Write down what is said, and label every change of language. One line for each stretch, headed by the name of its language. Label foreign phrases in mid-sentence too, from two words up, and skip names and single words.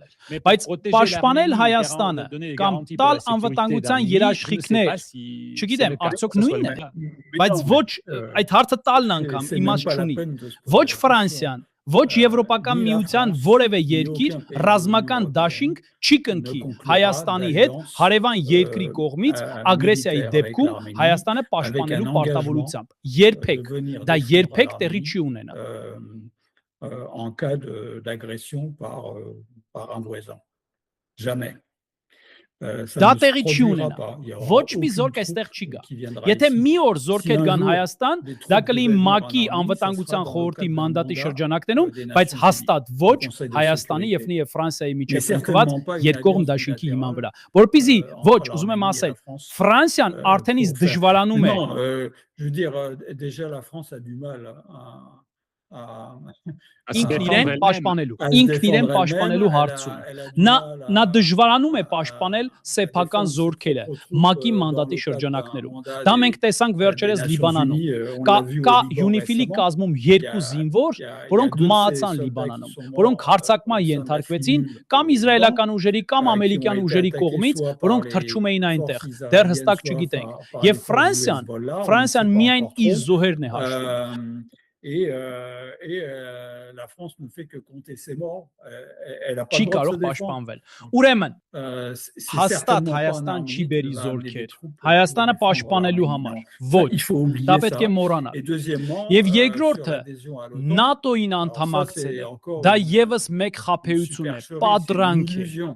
Armenian: անել։ Բայց պաշտպանել Հայաստանը կամ տալ անվտանգության երաշխիքներ, չգիտեմ, արդյոք նույնն է, բայց ոչ այդ հարցը տալն անգամ իմաստ չունի։ Ոչ Ֆրանսիան, ոչ Եվրոպական միության որևէ երկիր ռազմական դաշինք չի կնքի Հայաստանի հետ հարևան երկրի կողմից ագրեսիայի դեպքում Հայաստանը պաշտպանելու պարտավորությամբ։ Երբեք, դա երբեք տեղի չի ունենա։
French: En cas d'agression par un voisin. Jamais.
Armenian: Դա տեղի չի ունենա։ Ոչ մի զորք այստեղ չի գա։ Եթե մի օր զորքեր գան Հայաստան, դա կլինի ՄԱԿ-ի անվտանգության խորհրդի մանդատի շրջանակներում, բայց հաստատ ոչ Հայաստանի եւ նաև Ֆրանսիայի միջեւ կնքված երկկողմ դաշինքի հիման վրա։ Որպեսզի ոչ, ուզում եմ ասել, Ֆրանսիան արդեն իսկ դժվարանում է։
French: Je veux dire, déjà la France a du mal
Armenian: ինքն իրեն պաշտպանելու հարցում նա դժվարանում է պաշտպանել սեփական զորքերը ՄԱԿ-ի մանդատի շրջանակներում։ Դա մենք տեսանք վերջերս Լիբանանում։ Կա ՅՈՒՆԻՖԻԼ-ի կազմում երկու զինվոր, որոնք մահացան Լիբանանում, որոնք հարձակման ենթարկվեցին կամ իսրայելական ուժերի կամ ամերիկյան ուժերի կողմից, որոնք թռչում էին այնտեղ։ Դեռ հստակ չգիտենք։ Եվ Ֆրանսիան միայն իր զոհերն է հաշվում։
French: Et la France ne fait que compter ses morts. Elle a pas
Armenian: Չի
French: le droit
Armenian: կարող
French: de se
Armenian: պաշտպանվել։ Ուրեմն հաստատ Հայաստան չի բերի զորքեր Հայաստանը պաշտպանելու համար։ Ոչ, դա պետք է մոռանալ։ Եվ երկրորդը ՆԱՏՕ-ին անդամակցելը, դա եւս մեկ խաբեություն է, պատրանք է։